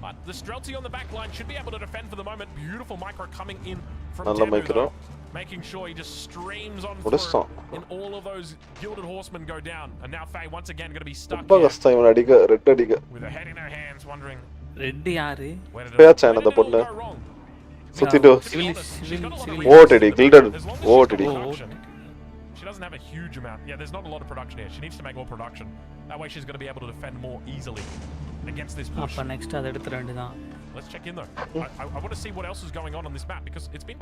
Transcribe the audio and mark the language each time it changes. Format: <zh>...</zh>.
<en>The Streltsy on the back line should be able to defend for the moment. Beautiful micro coming in from</en> <ta>நல்ல micro.</ta> <en>Making sure he just streams on through and all of those gilded horsemen go down. And now Faye once again going to be stuck</en> <ta>ரொம்ப கஷ்டம் இவன் அடிக்க. Red அடிக்க</ta> <en>with her head in her hands wondering</en> <ta>red யாரு? பேச்சான் அந்த பொண்ணு சுத்திட்டு ஓட்டடி gilded ஓட்டடி.</ta> <en>She doesn't have a huge amount. Yeah, there's not a lot of production here. She needs to make more production. That way she's going to be able to defend more easily against this push.</en> <ta>அப்ப next அத எடுத்து ரெண்டுதான்.</ta> <en>Let's check in though. I want to see what else is going on this map because it's been</en>